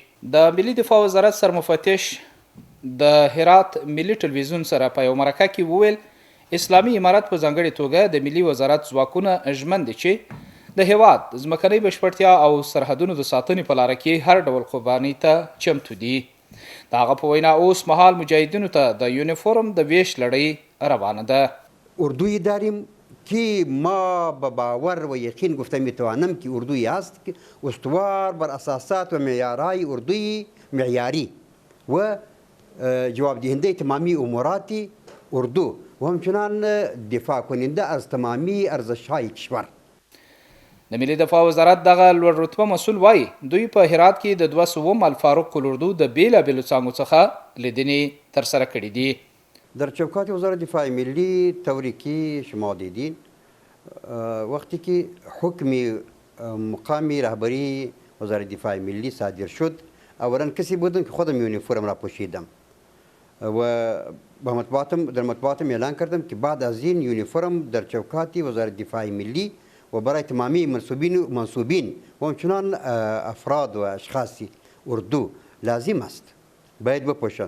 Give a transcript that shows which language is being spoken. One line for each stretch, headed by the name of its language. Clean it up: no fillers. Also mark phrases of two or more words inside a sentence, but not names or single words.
Pashto: د ملي دفاع وزارت سرمفتش د هرات ملي ټلویزیون سره په یو مرکه کې وویل اسلامي امارت په ځانګړې توګه د ملي وزارت ځواکونه ژمن دي چې د هیواد ځمکنۍ بشپړتیا او سرحدونو د ساتنې په لاره کې هر ډول قربانۍ ته چمتو دي. د هغه په وینا اوس مهال مجاهدینو ته د یونیفورم د ویش لړۍ روانه ده.
Persian: اردوی داریم که ما به باور و یقین گفته میتوانم که اردوی است که استوار بر اساسات و معیارهای اردوی معیاری و جواب دهنده تمامی امورات اردو و همچنان دفاع کننده از تمامی ارزشهای کشور.
Pashto: د ملي دفاع وزارت دغه لوړ رتبه مسؤل وایي دوی په هرات کې د 200 الفاروق الاردو د بیلابیلو څانګو څخه لیدنې ترسره کړي دي.
Persian: در چوکات وزارت دفاع ملی طوری که شما دیدین وقتی که حکم مقامی رهبری وزارت دفاع ملی صادر شد اولا کسی بودم که خودم یونیفرم را پوشیدم و در مطبوعاتم اعلان کردم که بعد از این یونیفرم در چوکات وزارت دفاع ملی و برای تمامی منصوبین و همچنان افراد و اشخاص اردو لازم است باید بپوشند.